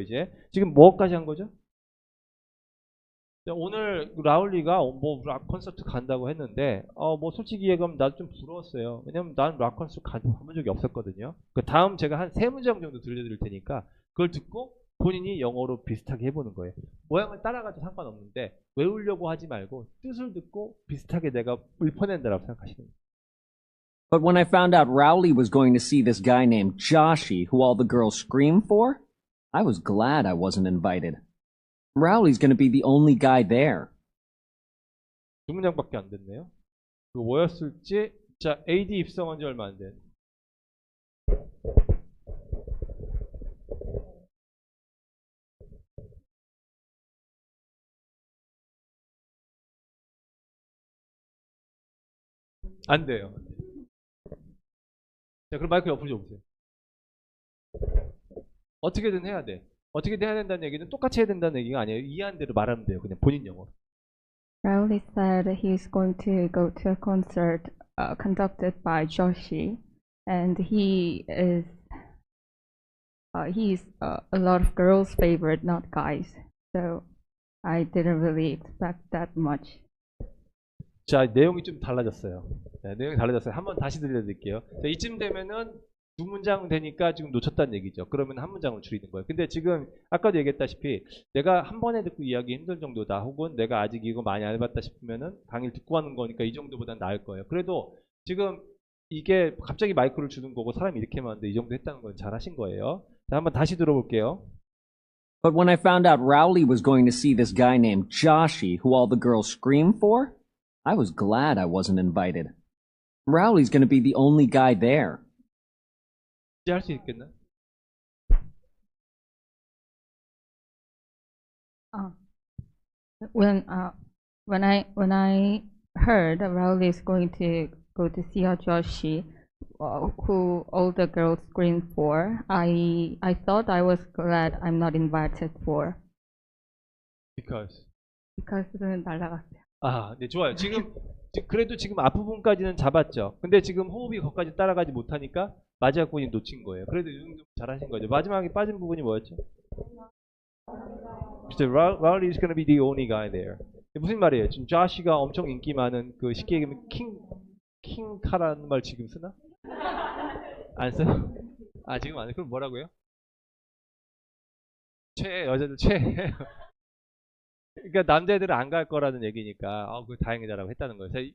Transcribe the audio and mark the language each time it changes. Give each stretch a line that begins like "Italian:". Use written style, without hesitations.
Korean: 이제 지금 뭐까지 한 거죠? 오늘 라울리가 뭐 락 콘서트 간다고 했는데 뭐 솔직히 얘기하면 나도 좀 부러웠어요. 왜냐면 난 락 콘서트 가본 적이 없었거든요. 그 다음 제가 한 3문장 정도 들려드릴 테니까 그걸 듣고 본인이 영어로 비슷하게 해보는 거예요. 모양을 따라가도 상관없는데 외우려고 하지 말고 뜻을 듣고 비슷하게 내가 읊어낸다라고 생각하시는 거예요.
English: But when I found out Rowley was going to see this guy named Joshy, who all the girls scream for, I was glad I wasn't invited. Rowley's going to be the only guy there.
Korean: 2문장밖에 안 됐네요. 그 뭐였을지. 자, AD 입성한 지 얼마 안 된. 안 돼요. 자, 그럼 마이크 옆으로 줘보세요. 어떻게든 해야 돼. 어떻게든 해야 된다는 얘기는 똑같이 해야 된다는 얘기가 아니에요. 이해한 대로 말하면 돼요. 그냥 본인 영어.
English: Rowley said he's going to go to a concert conducted by Joshi, and he's a lot of girls' favorite, not guys. So I didn't really expect that much.
Korean: 자, 내용이 좀 달라졌어요. 네, 내용이 달라졌어요. 한번 다시 들려드릴게요. 자, 이쯤 되면은 2문장 되니까 지금 놓쳤다는 얘기죠. 그러면 1문장을 줄이는 거예요. 근데 지금 아까도 얘기했다시피 내가 한 번에 듣고 이해하기 힘든 정도다. 혹은 내가 아직 이거 많이 안 해봤다 싶으면은 강의를 듣고 하는 거니까 이 정도보단 나을 거예요. 그래도 지금 이게 갑자기 마이크를 주는 거고 사람이 이렇게 많은데 이 정도 했다는 건 잘하신 거예요. 자, 한번 다시 들어볼게요.
English: But when I found out Rowley was going to see this guy named Joshy, who all the girls scream for, I was glad I wasn't invited. Rowley's going to be the only guy there.
Korean: 이제 할 수 있겠나?
English: When I heard Rowley is going to go to see a Joshi, who all the girls scream for, I thought I was glad I'm not invited for.
Korean: Because는 날라갔어요. 아, 네, 좋아요. 그래도 지금 앞부분까지는 잡았죠. 근데 지금 호흡이 거기까지 따라가지 못하니까 마지막 부분이 놓친 거예요. 그래도 이 정도 잘하신 거죠. 마지막에 빠진 부분이 뭐였죠?
English: Rowley is gonna be the only guy there.
Korean: 무슨 말이에요? 지금 조시가 엄청 인기 많은 그 쉽게 얘기하면 킹카라는 말 지금 쓰나? 안 써요? 아, 지금 안 해. 그럼 뭐라고요? 여자들 그러니까 남자애들은 안 갈 거라는 얘기니까 그 다행이다라고 했다는 거예요.